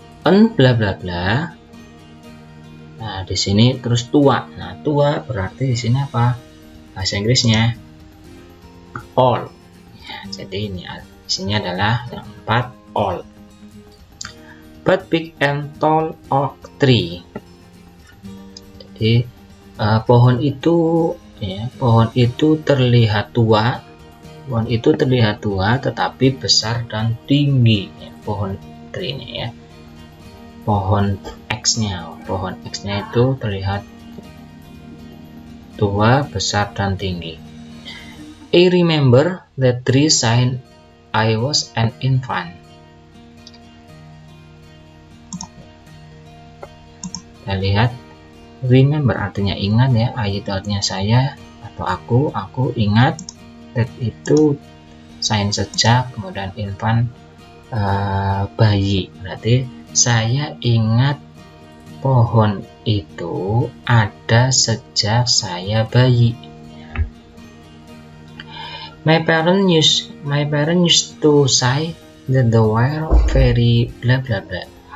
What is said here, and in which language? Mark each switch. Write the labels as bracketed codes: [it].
[id] Bla bla bla. Nah, di sini terus tua. Nah, tua berarti di sini apa? Bahasa Inggrisnya all. Ya, jadi ini isinya adalah yang 4, all. [en] But big and tall oak tree. [id] Jadi pohon itu, ya, pohon itu terlihat tua. Pohon itu terlihat tua, tetapi besar dan tinggi. Ya, pohon tree-nya, ya. Pohon X-nya itu terlihat tua, besar dan tinggi. [en] I remember that tree since I was an infant. [id] Kita lihat, remember artinya ingat, ya, I itu artinya saya atau aku ingat, that itu sign sejak, kemudian infant bayi, berarti saya ingat pohon itu ada sejak saya bayi. [en] My parents used to say that the were very bla bla bla.